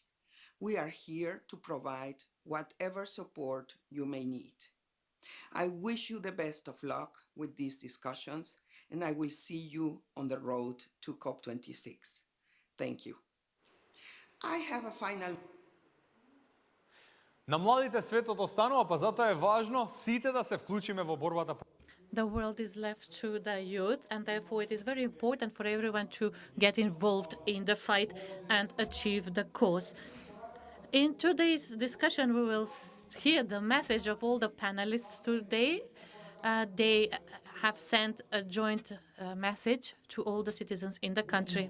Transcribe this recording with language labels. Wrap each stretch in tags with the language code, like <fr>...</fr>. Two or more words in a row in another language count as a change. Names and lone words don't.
<en>We are here to provide whatever support you may need. I wish you the best of luck with these discussions, and I will see you on the road to COP26. Thank you. I have a final...</en> <mk>На младите светот останува, па затоа е важно сите да се вклучиме во борбата.</mk> <en>The world is left to the youth, and therefore it is very important for everyone to get involved in the fight and achieve the cause. In today's discussion, we will hear the message of all the panelists today. They have sent a joint message to all the citizens in the country.</en>